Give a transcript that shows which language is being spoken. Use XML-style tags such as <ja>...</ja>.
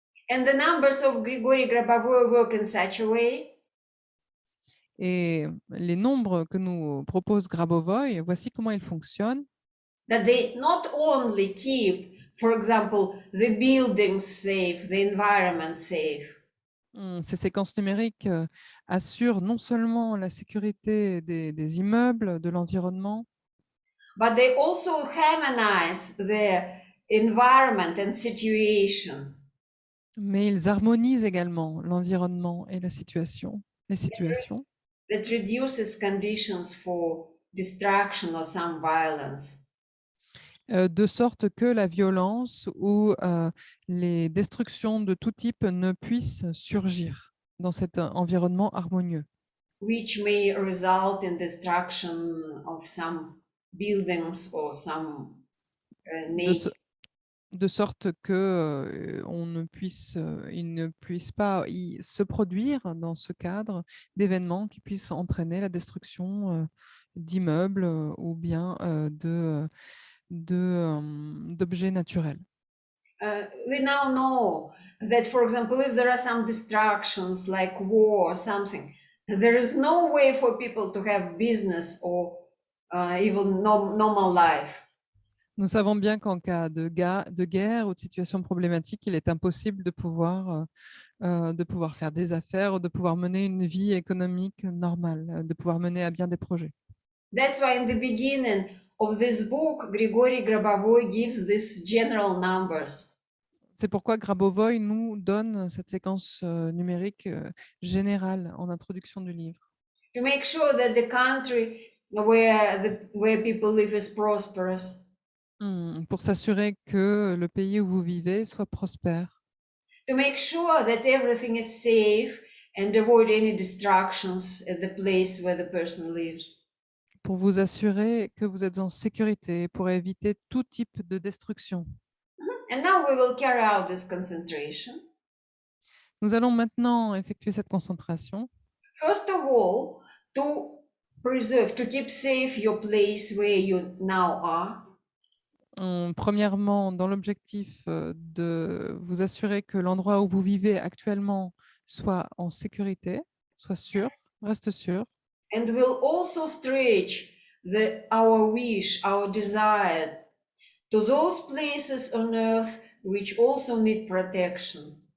<en>And the numbers of Grigory Grabovoy work in such a way</en> <fr>Et les nombres que nous propose Grabovoi, voici comment ils fonctionnent.</fr> <en>that they not only keep, for example, the buildings safe, the environment safe,</en> <fr>Ces séquences numériques assurent non seulement la sécurité des immeubles, de l'environnement,</fr> <en>but they also harmonize the environment and situation.</en> <fr>mais ils harmonisent également l'environnement et les situations,</fr> <en>That reduces conditions for destruction or some violence.</en> <fr>de sorte que la violence ou les destructions de tout type ne puissent surgir dans cet environnement harmonieux,</fr> <en>Which may result in destruction of some buildings or some nature.</en> <fr>de sorte que il ne puisse pas se produire dans ce cadre d'événements qui puissent entraîner la destruction d'immeubles ou bien d'objets naturels.</fr> <en>We now know that, for example, if there are some distractions like war or something, there is no way for people to have business or even normal life.</en> <fr>Nous savons bien qu'en cas de guerre ou de situation problématique, il est impossible de pouvoir faire des affaires ou de pouvoir mener une vie économique normale, de pouvoir mener à bien des projets.</fr> <en>That's why in the beginning of this book, Grigory Grabovoy gives these general numbers.</en> <fr>C'est pourquoi Grabovoi nous donne cette séquence numérique générale en introduction du livre.</fr> <en>To make sure that the country where people live is prosperous.</en> <fr>Pour s'assurer que le pays où vous vivez soit prospère.</fr> <en>To make sure that everything is safe and avoid any distractions at the place where the person lives.</en> <fr>Pour vous assurer que vous êtes en sécurité, pour éviter tout type de destruction.</fr> <en>And now we will carry out this concentration.</en> <fr>Nous allons maintenant effectuer cette concentration.</fr> <en>First of all, to preserve, to keep safe your place where you now are.</en> <fr>Premièrement, dans l'objectif de vous assurer que l'endroit où vous vivez actuellement soit en sécurité, soit sûr, reste sûr.</fr> <en>And will also stretch our wish, our desire to those places on earth which also need protection.</en>